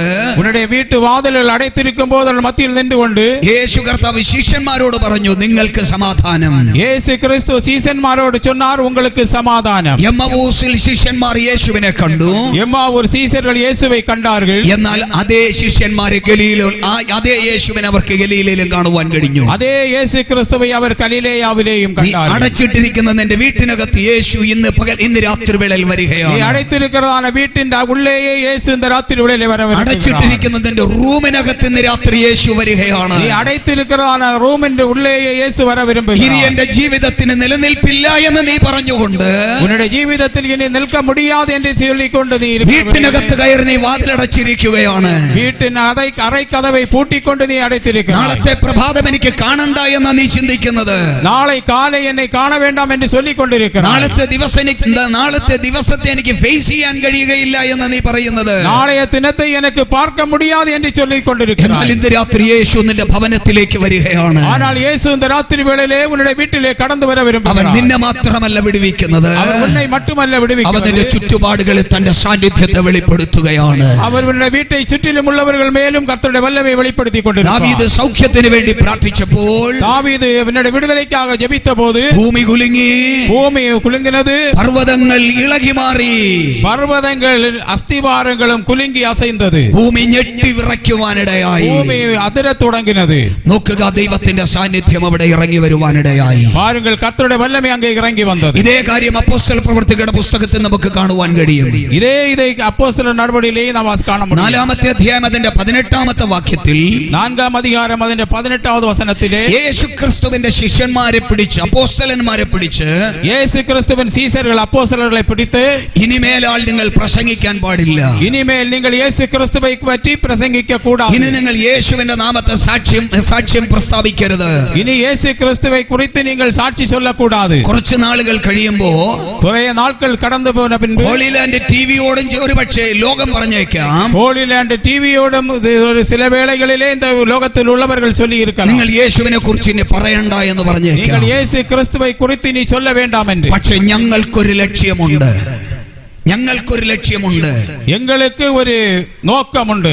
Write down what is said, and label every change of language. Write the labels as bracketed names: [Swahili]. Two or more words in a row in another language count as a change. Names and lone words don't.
[Tamil] உன்னுடைய வீட்டு வாതിലുകൾ அடைத்திருக்கும் போது அவர்கள் மத்தியில் நின்று கொண்டு [Malayalam] യേശു കർത്താവ് ശിഷ്യന്മാരോട് പറഞ്ഞു, നിങ്ങൾക്ക് സമാധാനം. [Tamil] இயேசு கிறிஸ்து சீசன்மாரோடு சொன்னார், உங்களுக்கு சமாதானம். [Malayalam] എമ്മവൂസിൽ ശിഷ്യന്മാർ യേശുവിനെ കണ്ടു. [Tamil] எம்மாவூர் சீசர்கள் இயேசுவை கண்டார்கள். [Malayalam] എന്നാൽ അതേ ശിഷ്യന്മാരെ അതേ യേശുവിനെ അവർക്ക് ഗലീലയിലും കാണുവാൻ കഴിഞ്ഞു. [Tamil] அதே இயேசு கிறிஸ்துவை அவர் கலிலேயாவிலேயும் கண்டார்கள். [Malayalam] അടച്ചിട്ടിരിക്കുന്ന നിന്റെ വീട്ടിനകത്ത് യേശു ഇന്ന് രാത്രി വേളയിൽ [Tamil] நீ [Malayalam] വരികയാണ്. [Tamil] அடைத்திருக்கிறதான வீட்டின் உள்ளேயே இயேசு இந்த ராத்திரி வேளையிலே வரவிருக்கிறார். [Malayalam] അടച്ചിട്ടിരിക്കുന്ന നിന്റെ റൂമിനകത്ത് ഇന്ന് രാത്രി യേശു വരികയാണ്. [Tamil] நீ அடைத்திருக்கிறதான റൂമിன் உள்ளேயே இயேசு வர [Malayalam] ഇനി [Tamil] விரும்புகிறார். [Malayalam] എന്റെ ജീവിതത്തിന് നിലനിൽപ്പില്ല എന്ന് നീ പറഞ്ഞുകൊണ്ട് [Tamil] உன்னுடைய ஜீவிதத்தில் இனி நிற்க முடியாது என்று சொல்லிக்கொண்டு நீ [Malayalam] വീട്ടിനകത്ത് കയറി നീ വാതിലടച്ചിരിക്കുകയാണ്. [Tamil] வீட்டின் அறை கதவை பூட்டிக்கொண்டு நீ அடைத்திருக்கிறாய். [Malayalam] നാളത്തെ പ്രഭാതം എനിക്ക് കാണണ്ട എന്ന് നീ ചിന്തിക്കുന്നത്, [Tamil] நாளை காலை என்னை காண வேண்டாம் என்று சொல்லிக் கொண்டிருக்கிறாய். [Malayalam] നാളത്തെ ദിവസത്തെ എനിക്ക് ഫേസ് ചെയ്യാൻ കഴിയുകയില്ല എന്ന് നീ പറയുന്നത്, [Tamil] நாளைய தினத்தை எனக்கு பார்க்க முடியாது என்று சொல்லிக் [Malayalam] എന്നാൽ [Tamil] கொண்டிருக்கிறாய். [Malayalam] ഇന്ന് രാത്രി യേശു നിന്റെ ഭവനത്തിലേക്ക് വരികയാണ്. [Tamil] ஆனால் இயேசு இந்த ராத்திரி வேளையிலே உன்னுடைய வீட்டிலே கடந்து வர [Malayalam] അവൻ [Tamil] விரும்புகிறார். [Malayalam] നിന്നെ മാത്രമല്ല വിടുവിക്കുന്നത്, [Tamil] அவர் உன்னை மட்டுமல்ல [Malayalam] അവൻ നിന്റെ [Tamil] விடுவிக்கிறார். [Malayalam] ചുറ്റുപാടുകളിൽ തന്റെ സാന്നിധ്യത്തെ വെളിപ്പെടുത്തുകയാണ്. [Tamil] அவர் உன்னுடைய வீட்டை சுற்றிலும் உள்ளவர்கள் மேலும் கர்த்தருடைய வல்லமையை வெளிப்படுத்திக் [Malayalam] ദാവീദ് [Tamil] கொண்டிருக்கிறார். [Malayalam] സൗഖ്യത്തിന് വേണ്ടി പ്രാർത്ഥിച്ചപ്പോൾ [Tamil] தாவீது அவனுடைய விடுதலைக்காக ஜெபித்த போது [Malayalam] ഭൂമി കുലുങ്ങി, [Tamil] பூமி குலுங்கினது, [Malayalam] പർവ്വതങ്ങൾ ഇളകി മാറി, [Tamil] பர்வதங்கள் அஸ்திவாரங்களும் குலுங்கி அசைந்தது, [Malayalam] ഭൂമി ഞെട്ടി വിറയ്ക്കുവാനിടയായി. [Tamil] பூமி அதிரத் தொடங்கினது. [Malayalam] നോക്കുക, ദൈവത്തിന്റെ സാന്നിധ്യം അവിടെ ഇറങ്ങി വരുവാനിടയായി. [Tamil] பாருங்கள், கர்த்தருடைய வல்லமை அங்கே இறங்கி வந்தது. [Malayalam] ഇതേ കാര്യം അപ്പോസ്തല പ്രവൃത്തികളുടെ പുസ്തകത്തിൽ നമുക്ക് കാണുവാൻ കഴിയും. [Tamil] இதை அப்போஸ்தலர் நடவடிக்கையிலே நாம் காண முடியும். [Malayalam] 4-ാമത്തെ അധ്യായം അതിന്റെ 18-ാമത്തെ വാക്യത്തിൽ [Tamil] 4-ാം அதிகாரம் അതിന്റെ 18-வது வசனத்திலே [Malayalam] യേശു ക്രിസ്തുവിന്റെ ശിഷ്യന്മാരെ പിടിച്ച്, അപ്പോസ്തലന്മാരെ പിടിച്ച്, [Tamil] இயேசு கிறிஸ்துவின் சீசர்கள் அப்போஸ்தலர்களை பிடித்து, [Malayalam] ഇനിമേലാൾ നിങ്ങൾ പ്രസംഗിക്കാൻ പാടില്ല, [Tamil] இனிமேல் நீங்கள் இயேசு கிறிஸ்துவை பற்றி பிரசங்கிக்க கூடாது, [Malayalam] ഇനി നിങ്ങൾ യേശുവിന്റെ നാമത്തെ സാക്ഷ്യം പ്രസ്താവിക്കരുത്. [Tamil] இனி இயேசு கிறிஸ்துவை குறித்து நீங்கள் சாட்சி சொல்லக்கூடாது. [Malayalam] കുറച്ച് നാളുകൾ കഴിയുമ്പോ [Tamil] குறைய நாட்கள் கடந்து போன பின்பு [Malayalam] ഹോളി ലാൻഡ് ടിവിയോടും ഒരു പക്ഷേ ലോകം പറഞ്ഞേക്കാം, [Tamil] ஹோலி லேண்ட் டிவியோடும் ஒரு சில வேளைகளிலே இந்த லோகத்தில் உள்ளவர்கள் சொல்லி இருக்கலாம், [Malayalam] നിങ്ങൾ യേശുവിനെ കുറിച്ച് ഇനി പറയണ്ട എന്ന് പറഞ്ഞേക്കാം. [Tamil] நீங்கள் இயேசு கிறிஸ்துவை குறித்து நீ சொல்ல வேண்டாம் என்று. [Malayalam] പക്ഷെ ഞങ്ങൾക്കൊരു ലക്ഷ്യമുണ്ട്, [Tamil] எங்களுக்கு ஒரு நோக்கம் உண்டு.